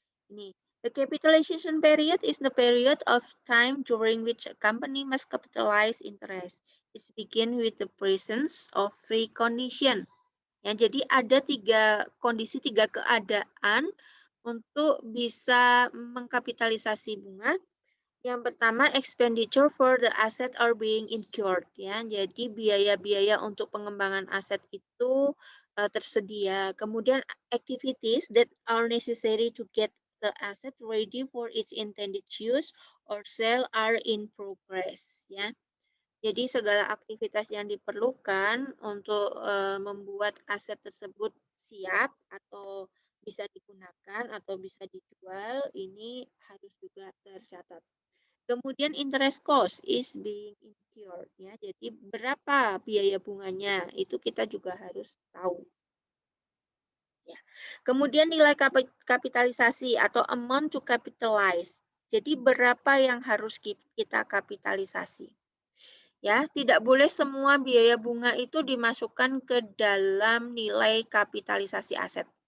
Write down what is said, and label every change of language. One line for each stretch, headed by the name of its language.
Indonesian: Ini
English: the capitalization period is the period of time during which a company must capitalize interest. It begin with the presence of three condition.
Indonesian: Ya, jadi ada 3 kondisi, 3 keadaan untuk bisa mengkapitalisasi bunga.
English: Yang pertama, expenditure for the asset are being incurred.
Indonesian: Ya, jadi biaya-biaya untuk pengembangan aset itu tersedia.
English: Kemudian activities that are necessary to get the asset ready for its intended use or sale are in progress.
Indonesian: Ya, jadi segala aktivitas yang diperlukan untuk membuat aset tersebut siap atau bisa digunakan atau bisa dijual ini harus juga tercatat.
English: Kemudian interest cost is being incurred ya.
Indonesian: Jadi berapa biaya bunganya itu kita juga harus tahu. Ya. Kemudian nilai kapitalisasi atau
English: amount to capitalize.
Indonesian: Jadi berapa yang harus kita kapitalisasi. Ya, tidak boleh semua biaya bunga itu dimasukkan ke dalam nilai kapitalisasi aset.